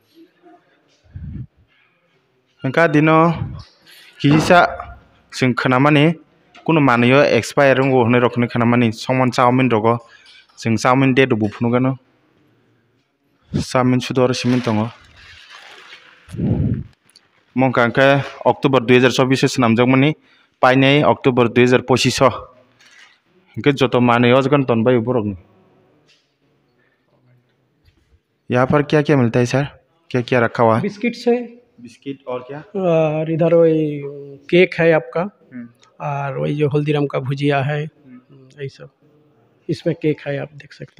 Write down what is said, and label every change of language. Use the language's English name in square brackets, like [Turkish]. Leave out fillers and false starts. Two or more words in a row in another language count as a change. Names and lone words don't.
[Kok Borok] engka dino kisa sing khanamani kuno manai yo expire ngo hne rokne khanamani songman chowmin rogo sing chowmin date bu phunugano chowmin sudor simin tongo mongka ke October 2024 snamjakmani painai October 2025 ke joto manai ojgan tonbai borok [Hindi] यहाँ पर क्या क्या मिलता है सर क्या क्या रखा हुआ है बिस्किट है बिस्किट और क्या और इधर वही केक है आपका और वही जो हल्दीराम का भुजिया है यही सब इसमें केक है आप देख सकते हैं